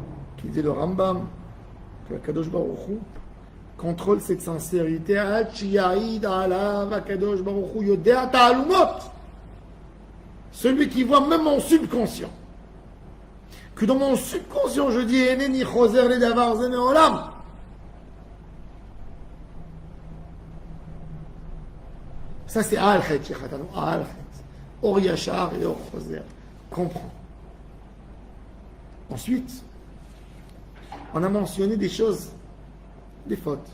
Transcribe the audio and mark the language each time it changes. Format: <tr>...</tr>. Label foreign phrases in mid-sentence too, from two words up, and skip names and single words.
<fr>Qui dit le Rambam, que</fr> <he>קדוש ברוך הוא</he> <fr>contrôle cette sincérité. Celui qui voit même mon subconscient. Que dans mon subconscient, je dis</fr> <he>אינני חוזר לדבר זה מעולם.</he> <fr>Ça, c'est</fr> <he>על חטא, על חטא. אור ישר ואור חוזר.</he> <fr>Comprends. Ensuite, on a mentionné des choses, des fautes.</fr>